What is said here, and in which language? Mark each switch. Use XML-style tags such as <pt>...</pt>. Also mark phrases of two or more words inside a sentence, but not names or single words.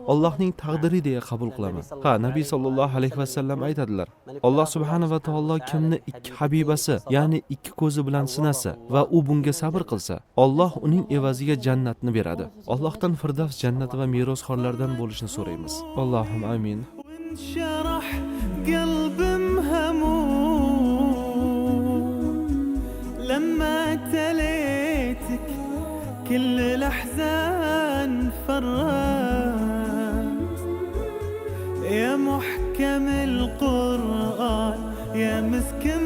<uz>Allohning taqdiri deya qabul qilaman. Ha, Nabiy</uz> <ar>صلى الله عليه وسلم</ar> <uz>aytadilar. Alloh</uz> <ar>سبحانه وتعالى</ar> <uz>kimni ikki habibasi, ya'ni ikki ko'zi bilan sinasa va u bunga sabr qilsa, Alloh uning evaziga jannatni beradi. Allohdan Firdavs jannati va merosxo'rlardan bo'lishni so'raymiz.</uz> <ar>اللهم آمين. كل الأحزان فرات يا محكم محكم القرآن يا مسك</ar>